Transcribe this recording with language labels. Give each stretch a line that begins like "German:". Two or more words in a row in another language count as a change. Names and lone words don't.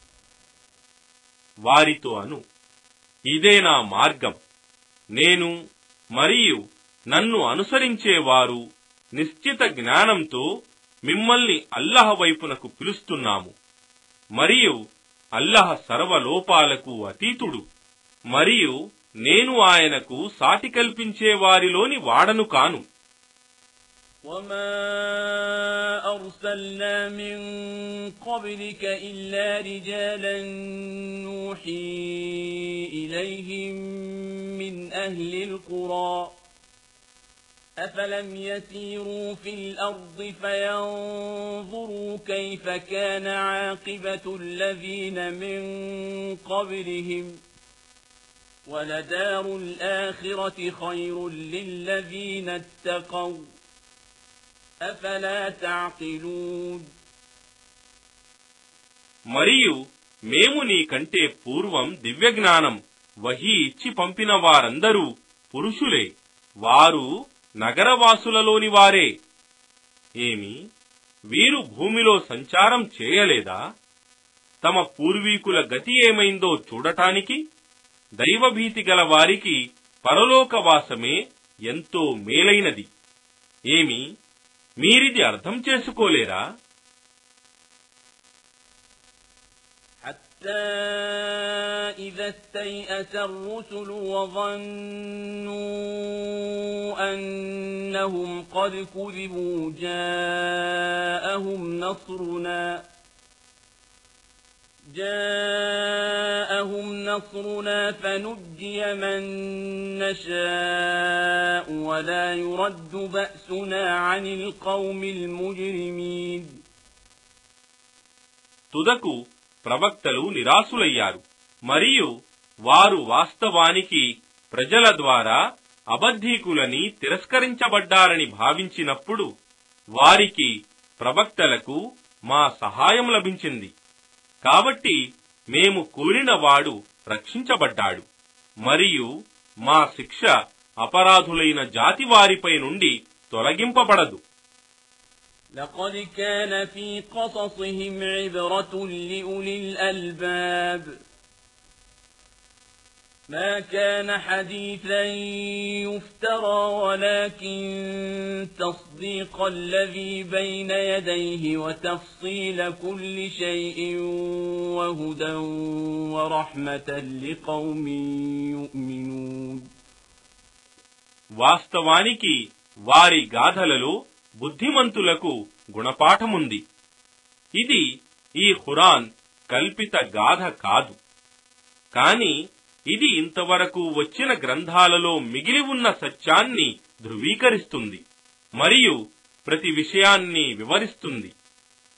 Telugu: వారితో అను, ఇదే నా మార్గం, నేను మరియు నన్ను అనుసరించేవారు నిశ్చిత జ్ఞానంతో మిమ్మల్ని అల్లాహ్ వైపునకు పిలుస్తున్నాము. మరియు అల్లాహ్ సర్వలోపాలకు అతీతుడు, మరియు నేను ఆయనకు సాటి కల్పించే వారిలోని వాడను కాను.
Arabic: وما أرسلنا من قبلك إلا رجالا نوحي إليهم من أهل القرى أفلم يسيروا في الأرض فينظروا كيف كان عاقبة الذين من قبلهم ولدار الآخرة خير للذين اتقوا أفلا تعقلون.
Telugu: మరియు మేము నీకంటే పూర్వం దివ్యజ్ఞానం వహీ ఇచ్చి పంపిన వారందరూ పురుషులే, వారు నగరవాసులలోని వారే. ఏమి, వీరు భూమిలో సంచారం చేయలేదా? తమ పూర్వీకుల గతి ఏమైందో చూడటానికి దైవభీతి గల వారికి పరలోకవాసమే ఎంతో మేలైనది. ఏమి, మీరిది అర్థం చేసుకోలేరా?
Arabic: حتى إذا استيأس الرسل وظنوا أنهم قد كذبوا جاءهم نصرنا فنجي من نشاء ولا يرد بأسنا عن القوم المجرمين.
Telugu: తుదకు ప్రవక్తలు నిరాశులయ్యారు, మరియు వారు వాస్తవానికి ప్రజల ద్వారా అబద్ధీకులని తిరస్కరించబడ్డారని భావించినప్పుడు వారికి ప్రవక్తలకు మా సహాయం లభించింది. కాబట్టి మేము కోరినవాడు రక్షించబడ్డాడు, మరియు మా శిక్ష అపరాధులైన జాతి వారిపై నుండి తొలగింపబడదు.
Arabic: لقد كان في قصصهم عبرة لأولي الألباب ما كان حديثا يفترى ولكن تصديق الذي بين يديه وتفصيل كل شيء وهدى ورحمة لقوم يؤمنون.
Telugu: వాస్తవానికి వారి గాథలలో బుద్ధిమంతులకు గుణపాఠముంది. ఇది ఈ ఖురాన్ కల్పిత గాథ కాదు, కాని ఇది ఇంతవరకు వచ్చిన గ్రంథాలలో మిగిలి ఉన్న సత్యాన్ని ధృవీకరిస్తుంది మరియు ప్రతి విషయాన్ని వివరిస్తుంది.